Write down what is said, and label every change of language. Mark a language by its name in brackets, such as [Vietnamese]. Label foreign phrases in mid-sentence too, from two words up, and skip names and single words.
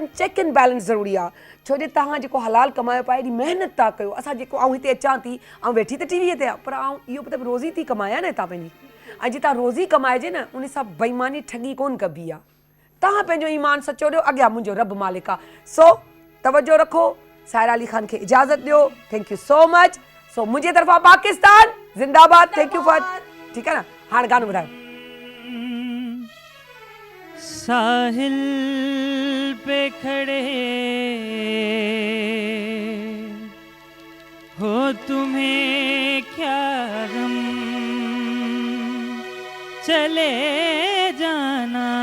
[English] check and balance [Sindhi] ज़रूरी आहे, छो जे तव्हां जेको हलाल कमायो पिया, एॾी महिनत था कयो। असां जेको आउं हिते अचां थी, ऐं वेठी त टीवीअ ते आहे, पर आउं इहो मतिलबु रोज़ी थी कमायां न हितां पंहिंजी, ऐं जितां रोज़ी कमाइजे न उन सां बेईमानी ठगी कोन कबी आहे। तव्हां पंहिंजो ईमान सचो ॾियो, अॻियां मुंहिंजो रब मालिक आहे। सो तवजो रखो, सायरा अली ख़ान खे इजाज़त ॾियो, [English] thank you so much. [Sindhi] सो मुंहिंजे तरफ़ां [Urdu] پاکستان زندہ باد, [English] thank you for, [Urdu] ٹھیک ہے نا. [Sindhi] हाणे गानो ॿुधायो। [Urdu] ساحل پہ کھڑے ہو تمہیں کیا غم، چلے جانا.